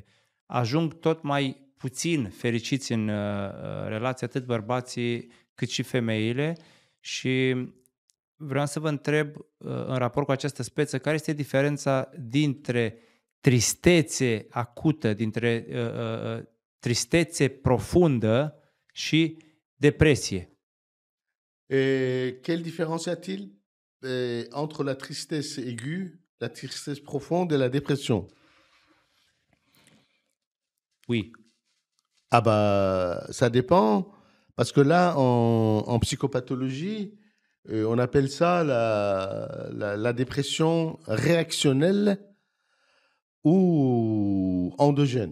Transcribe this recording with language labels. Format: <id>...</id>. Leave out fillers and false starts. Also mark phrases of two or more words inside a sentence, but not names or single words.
<ro>Ajung tot mai puțin fericiți în relație atât bărbații cât și femeile și vreau să vă întreb în raport cu această speță, care este diferența dintre tristețe acută, dintre tristețe profundă și depresie?</ro> <fr>Quelle différence y a-t-il entre la tristesse aiguë, la tristesse profonde et la dépression? Oui. Ah bah, ça dépend, parce que là, en psychopathologie, on appelle ça la dépression réactionnelle ou endogène.</fr>